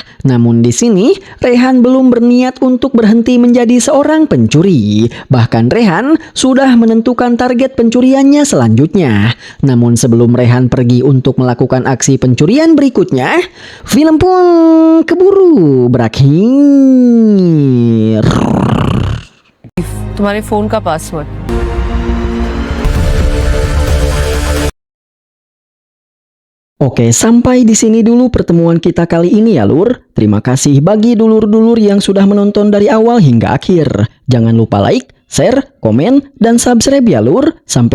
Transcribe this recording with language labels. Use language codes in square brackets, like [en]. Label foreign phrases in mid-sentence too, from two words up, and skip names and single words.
[id] Namun di sini Rehan belum berniat untuk berhenti menjadi seorang pencuri. Bahkan Rehan sudah menentukan target pencuriannya selanjutnya. Namun sebelum Rehan pergi untuk melakukan aksi pencurian berikutnya, film pun keburu berakhir. [hi] तुम्हारे फोन का पासवर्ड [id] Oke, sampai di sini dulu pertemuan kita kali ini ya Lur. Terima kasih bagi dulur-dulur yang sudah menonton dari awal hingga akhir. Jangan lupa like, share, komen, dan subscribe ya Lur.